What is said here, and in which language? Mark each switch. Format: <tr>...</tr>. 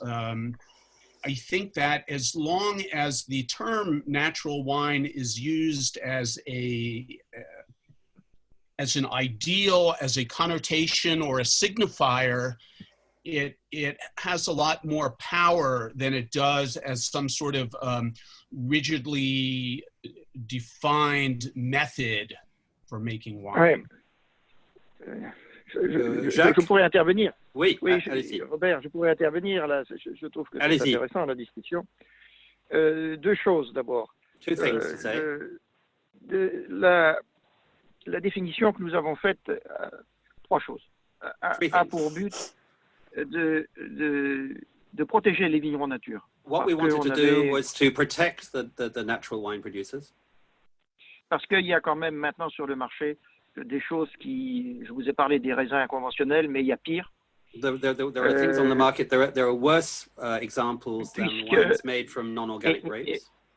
<en>I think that as long as the term natural wine is used as an ideal, as a connotation or a signifier, it has a lot more power than it does as some sort of rigidly defined method for making wine.</en> <fr>Ouais. Je pourrais intervenir. Oui, Oui, allez-y. Robert, je pourrais intervenir là. Je trouve que c'est intéressant la discussion. Deux choses d'abord.</fr> <en>Two things to say.</en> <fr>La définition que nous avons faite, trois choses. A pour but de protéger les vignerons nature.</fr> <en>What we wanted to do was to protect the natural wine producers.</en> <fr>Parce qu'il y a quand même maintenant sur le marché des choses qui, je vous ai parlé des raisins conventionnels, mais il y a pire.</fr> <en>There are things on the market. There are worse examples than wines made from non-organic grapes.</en>